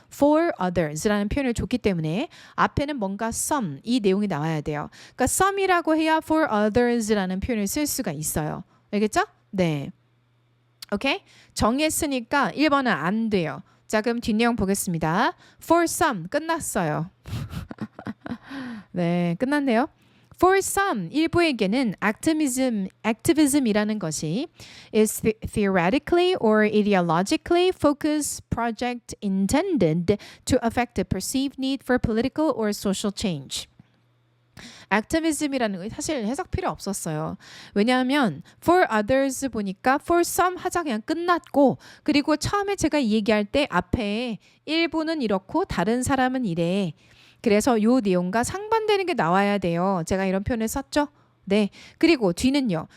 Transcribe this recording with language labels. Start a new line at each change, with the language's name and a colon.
English: for others
Korean: 라는 표현을 줬기 때문에 앞에는 뭔가 some 이 내용이 나와야 돼요. 그러니까 some이라고 해야
English: for others
Korean: 라는 표현을 쓸 수가 있어요. 알겠죠? 네. 오케이? 정했으니까 1번은 안 돼요. 자, 그럼 뒷내용 보겠습니다.
English: For some
Korean: 끝났어요. 네, 끝났네요.
English: For some
Korean: 일부에게는
English: activism이라는 것이 is theoretically or ideologically focused project intended to affect the perceived need for political or social change.
Korean: 액티비즘이라는 거 사실 해석 필요 없었어요. 왜냐하면
English: for others
Korean: 보니까
English: for some
Korean: 하자 그냥 끝났고 그리고 처음에 제가 이 얘기할 때 앞에 일부는 이렇고 다른 사람은 이래. 그래서 요 내용과 상반되는 게 나와야 돼요. 제가 이런 표현을 썼죠. 네. 그리고 뒤는요.